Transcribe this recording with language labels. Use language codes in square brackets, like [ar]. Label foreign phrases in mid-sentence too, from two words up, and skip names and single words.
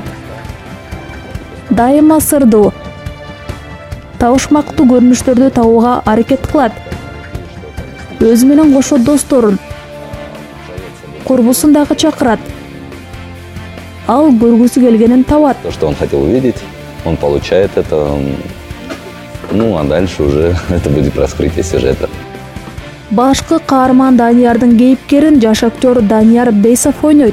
[ky] Дайыма сырдуу, табышмактуу көрүнүштөрдү табууга аракет кылат. Өзү менен кошо досторун, курбусун дагы чакырат. Ал көргүсү келгенин табат. [ru] То, что он хотел увидеть, он получает это. А дальше уже это будет раскрытие сюжета. [ky] Башкы каарман Даниярдын кейипкерин жаш актер Данияр Бейсов ойнойт.